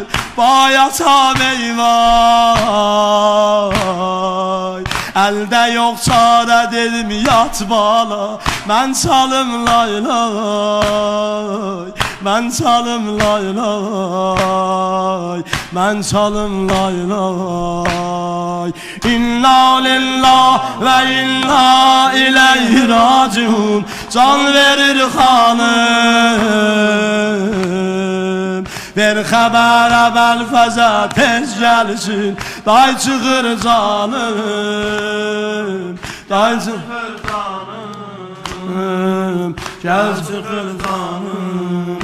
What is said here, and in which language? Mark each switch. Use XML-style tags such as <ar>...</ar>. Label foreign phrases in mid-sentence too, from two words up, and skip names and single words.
<az>Bayata meyvay, əldə yox çarə dedim yat bala. Mən çalım laylay, mən çalım laylay, mən çalım laylay.</az> <ar>إنا لله وإنا إليه راجعون.</ar> <az>Can verir hanım. Bir xəbər əvvəl fəzə tez gəlsin, day çıxır canım. Day çıxır canım, gəl çıxır canım.</az>